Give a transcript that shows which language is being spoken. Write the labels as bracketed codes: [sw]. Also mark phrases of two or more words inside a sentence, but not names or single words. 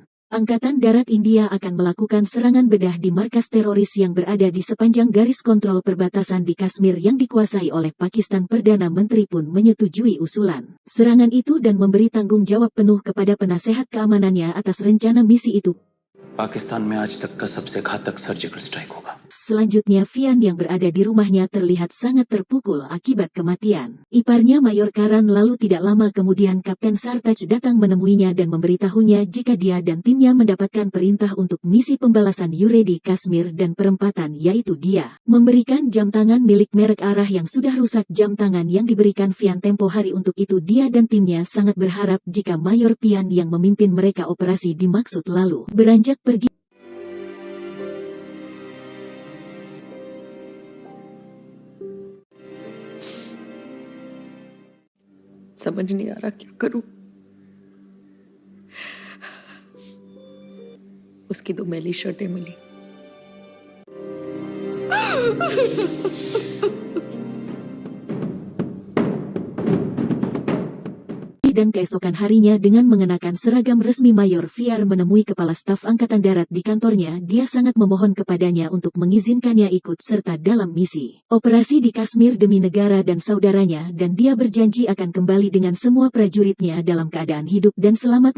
[id] Angkatan Darat India akan melakukan serangan bedah di markas teroris yang berada di sepanjang garis kontrol perbatasan di Kashmir yang dikuasai oleh Pakistan. Perdana Menteri pun menyetujui usulan serangan itu dan memberi tanggung jawab penuh kepada penasehat keamanannya atas rencana misi itu. [hi] पाकिस्तान में आज तक का सबसे घातक [en] surgical strike [hi] होगा। [id] Selanjutnya, Fian yang berada di rumahnya terlihat sangat terpukul akibat kematian iparnya Mayor Karan. Lalu tidak lama kemudian Kapten Sartaj datang menemuinya dan memberitahunya jika dia dan timnya mendapatkan perintah untuk misi pembalasan Yuri di Kashmir dan perempatan, yaitu dia memberikan jam tangan milik merek Arah yang sudah rusak. Jam tangan yang diberikan Fian tempo hari. Untuk itu dia dan timnya sangat berharap jika Mayor Fian yang memimpin mereka operasi dimaksud lalu beranjak pergi. [hi] समझ नहीं आ रहा क्या करूं। उसकी 2 मैली शर्टें मिली। [id] Dan keesokan harinya dengan mengenakan seragam resmi, Mayor Fiar menemui Kepala Staf Angkatan Darat di kantornya. Dia sangat memohon kepadanya untuk mengizinkannya ikut serta dalam misi operasi di Kashmir demi negara dan saudaranya, dan dia berjanji akan kembali dengan semua prajuritnya dalam keadaan hidup dan selamat.